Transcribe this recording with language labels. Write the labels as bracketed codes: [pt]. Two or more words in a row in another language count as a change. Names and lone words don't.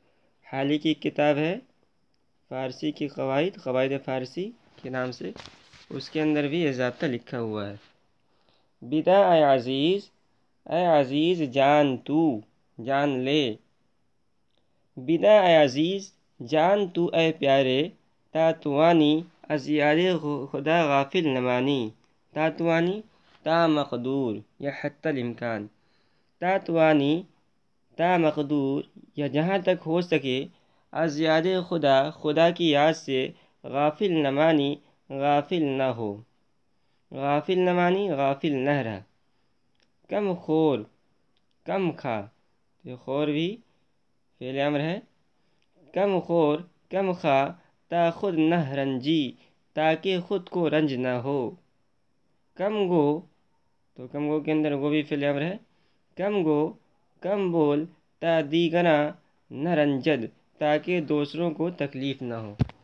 [ur] حالی کی ایک کتاب ہے فارسی کی قواعد، قواعد فارسی کے نام سے، اس کے اندر بھی یہ ضابطہ لکھا ہوا ہے۔ [fa] بدا اے عزیز، [ur] اے عزیز جان تو، جان لے، [fa] بدا اے عزیز [ur] جان تو اے پیارے، [fa] تاتوانی از یاد خدا غافل نمانی، تاتوانی [ur] تا مقدور یا حتی الامکان، تاتوانی تا مقدور یا جہاں تک ہو سکے، [fa] از یاد خدا، [ur] خدا کی یاد سے، غافل نمانی غافل نہ ہو، [fa] غافل نمانی [ur] غافل نہ رہ، [fa] کم خور [ur] کم کھا، یہ خور بھی فعل امر ہے، [fa] کم خور [ur] کم خا [fa] تا خود نہ رنجی، [ur] تاکہ خود کو رنج نہ ہو، کم گو، تو کم گو کے اندر گو بھی فعل امر ہے، کم گو کم بول، [fa] تا دیگراں نہ رنجد، [ur] تاکہ دوسروں کو تکلیف نہ ہو۔